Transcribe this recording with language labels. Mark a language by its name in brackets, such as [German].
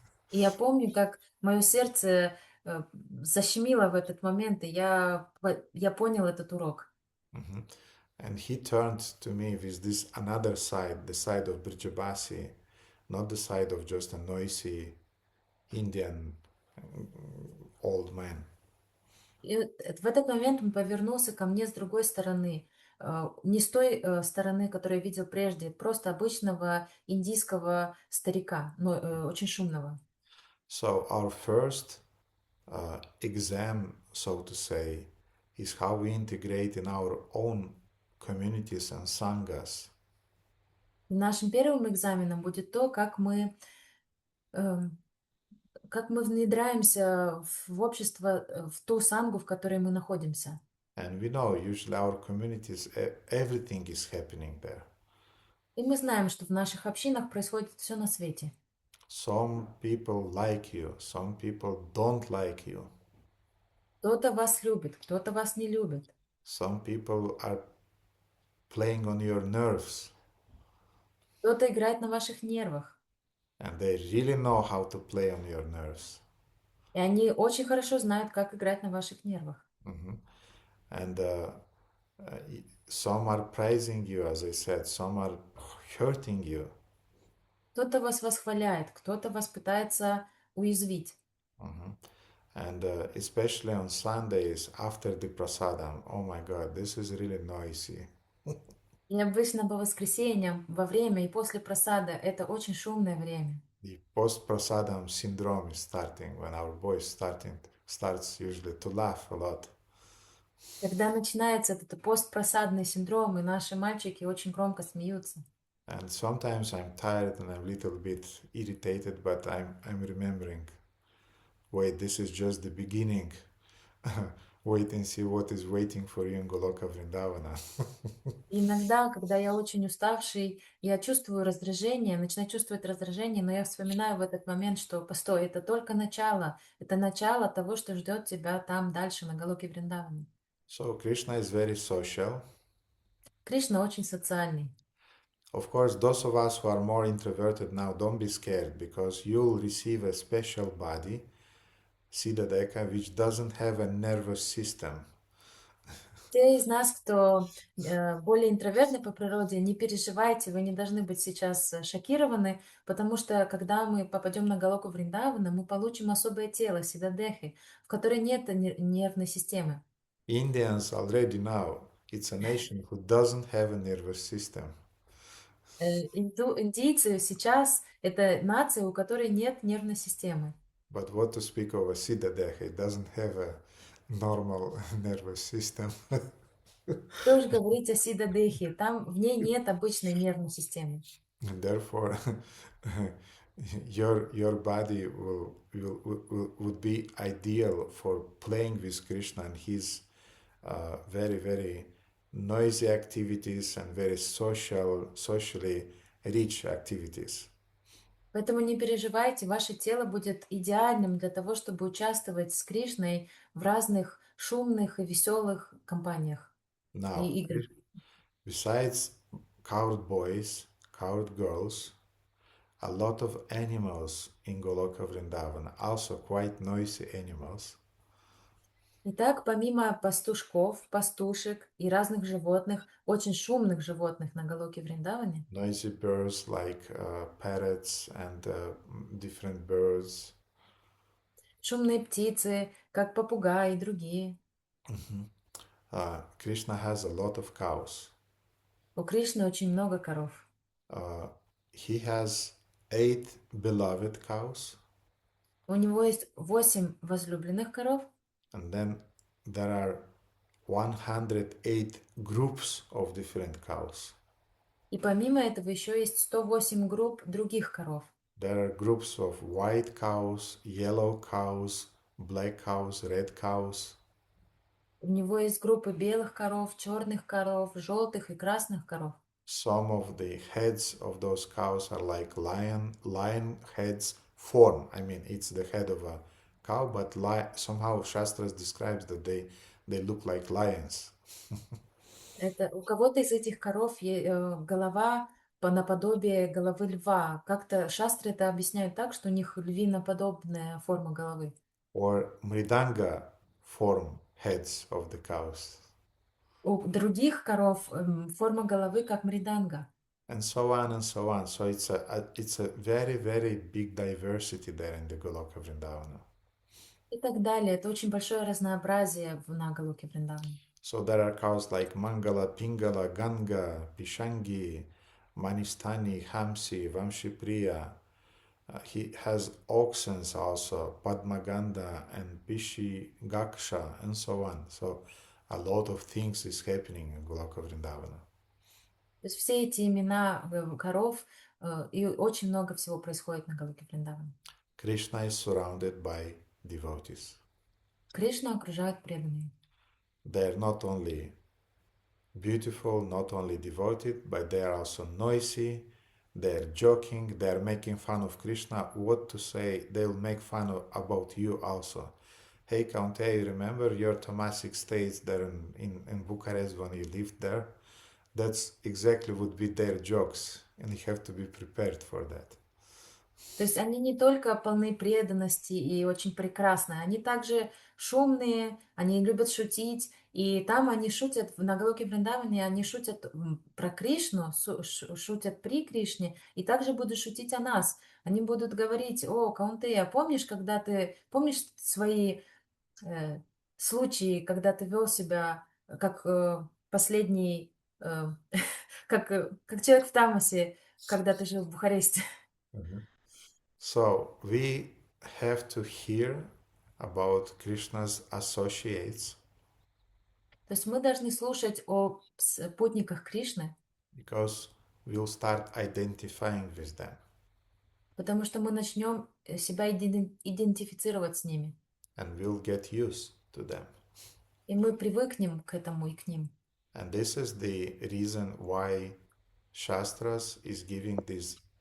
[Russian] И я помню, как мое сердце защемило в этот момент, и я понял этот урок. Mhm. [English] And he turned to me with this another side, the side of Brijabasi, not the side of just a noisy Indian old man. [Russian] И в этот момент он повернулся ко мне с другой стороны. Не с той стороны, которую я видел прежде, просто обычного индийского старика, но очень шумного. [English] So our first exam, so to say, is how we integrate in our own communities and sanghas. [Russian] И нашим первым экзаменом будет то, как мы внедряемся в общество, в ту сангу, в которой мы находимся. [English] And we know usually our communities, everything is happening there. [Russian] И мы знаем, что в наших общинах происходит все на свете. [English] Some people like you, some people don't like you. [Russian] Кто-то вас любит, кто-то вас не любит. [English] Some people are playing on your nerves, [Russian] Кто-то играет на ваших нервах. [English] and they really know how to play on your nerves. [Russian] И они очень хорошо знают, как играть на ваших нервах. Mhm. [English] And some are praising you, as I said, some are hurting you. [Russian] Кто-то вас восхваляет, кто-то вас пытается уязвить. Mhm. [English] And especially on Sundays after the prasadam, oh my God, this is really noisy. [Russian] И обычно по воскресеньям, во время и после просада, это очень шумное время. [English] The post-prasadam syndrome is starting when our boys starts usually to laugh a lot. [Russian] Когда начинается этот постпросадный синдром, и наши мальчики очень громко смеются. [English] And sometimes I'm tired and I'm a little bit irritated, but I'm remembering, wait, this is just the beginning. Wait and see what is waiting for you in Goloka Vrindavana. [Russian] Иногда, когда я очень уставший, я чувствую раздражение, начинаю чувствовать раздражение, но я вспоминаю в этот момент, что постой, это только начало, это начало того, что ждет тебя там дальше, на Галоке Вриндаване. [English] So Krishna is very social. [Russian] Кришна очень социальный. [English] Of course, those of us who are more introverted now, don't be scared, because you'll receive a special body, Siddhadeka, which doesn't have a nervous system. [Russian] Те из нас, кто более интровертны по природе, не переживайте, вы не должны быть сейчас шокированы, потому что когда мы попадем на Галоку Вриндавана, мы получим особое тело, Сиддадехи, в которой нет нервной системы. [English] Indians already now, it's a nation who doesn't have a nervous system. [Russian] Индийцы сейчас это нация, у которой нет нервной системы. [English] But what to speak of a Siddhadeha, it doesn't have a normal nervous system. [Russian] Что же говорить о Сиддадехе? Там в ней нет обычной нервной системы. [English] And therefore, your body would be ideal for playing with Krishna and his very, very noisy activities and very socially rich activities. [Russian] Поэтому не переживайте, ваше тело будет идеальным для того, чтобы участвовать с Кришной в разных шумных и веселых компаниях и [English] Now, [Russian] играх. [English] besides cowed boys, cowed girls, a lot of animals in Goloka Vrindavan, also quite noisy animals. [Russian] Итак, помимо пастушков, пастушек и разных животных, очень шумных животных на Галоке Вриндаване, [English] Noisy birds like parrots and different birds. [Russian] шумные птицы, как попугаи и другие. [English] Krishna has a lot of cows. [Russian] У Кришны очень много коров. [English] He has 8 beloved cows, [Russian] У него есть 8 возлюбленных коров, [English] and then there are 108 groups of different cows. [Russian] и помимо этого еще есть 108 групп других коров. [English] There are groups of white cows, yellow cows, black cows, red cows. [Russian] У него есть группы белых коров, черных коров, желтых и красных коров. [English] Some of the heads of those cows are like lion heads form. I mean, it's the head of a cow, but somehow Shastras describes that they look like lions. [Russian] Это, у кого-то из этих коров голова наподобие головы льва. Как-то шастры это объясняют так, что у них львиноподобная форма головы. [English] Or mridanga form heads of the cows. [Russian] У других коров форма головы как мриданга. [English] And so on and so on. So it's a very, very big diversity there in the Goloka Vrindavana. [Russian] И так далее. Это очень большое разнообразие на Галоке Вриндаване. [English] So there are cows like Mangala, Pingala, Ganga, Pishangi, Manistani, Hamsi, Vamshipriya. He has oxen also, Padmaganda and Pishi Gaksha, and so on. So a lot of things is happening in Goloka Vrindavana. [Russian] То есть все эти имена коров, и очень много всего происходит на Галоке Вриндаване. [English] Krishna is surrounded by devotees. [Russian] Кришну окружают преданные. [English] They're not only beautiful, not only devoted, but they are also noisy, they're joking, they're making fun of Krishna. What to say, they'll make fun about you also. Hey, Countee, you remember your Tomasic stays there in Bucharest when you lived there? That's exactly would be their jokes, and you have to be prepared for that. [Russian] То есть они не только полны преданности и очень прекрасны, они также шумные, они любят шутить, и там они шутят, на Галоке Вриндаване они шутят про Кришну, шутят при Кришне, и также будут шутить о нас. Они будут говорить: о, Каунтея, помнишь свои случаи, когда ты вел себя как последний как человек в Тамасе, когда ты жил в Бухаресте. [English] So we have to hear about Krishna's associates [Russian] То есть мы должны слушать о путниках Кришны, [English] because we'll start identifying with them [Russian] потому что мы начнем себя идентифицировать с ними. [English] and we'll get used to them. [Russian] И мы привыкнем к этому и к ним. [English] And this is the reason why Shastras is giving these